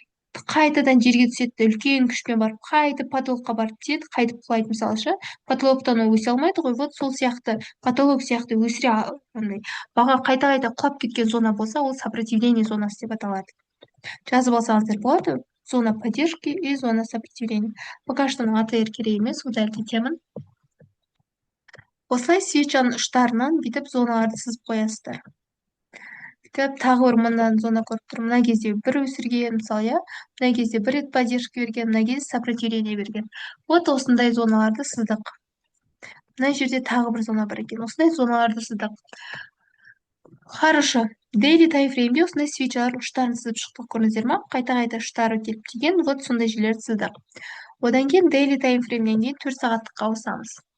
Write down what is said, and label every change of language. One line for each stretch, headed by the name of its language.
Kazakh: Қайтадан жерге түседі де үлкен күшпен барып қайтып потолокқа барып тиеді, қайтып құлайды мысалы ше. Потолоктан ол өсе алмайды ғой. Вот сол сияқты потолок сияқты өсіре андай баға қайта құлап кеткен зона болса, ол сопротивление зонасы деп аталады. Жазып алсаңыздар болады.
Russian: Зона поддержки и зона сопротивления. Пока что
Kazakh: АТР керек емес,
Russian: удалите
Kazakh: Осылай свечаның ұштарынан бүйтіп зоналарды сызып қоясыздар. Бүйтіп тағы бір мындан зона көріп тұр. Мына кезде бір өсірген, мысалы, иә. Мына кезде бір рет поддержка берген, мына кезде сопротивление берген. Вот осындай зоналарды сыздық. Мына жерде тағы бір зона бар екен. Осындай зоналарды сыздық. Хорошо. Daily time frame'де осындай свечалар ұштарын сызып шықтық, көрдіңіздер ма? Қайта ұштары келіп тиген, вот сондай жерлерді сыздық. Одан кейін daily time frame'нен кейін 4 сағаттыққа ауысамыз.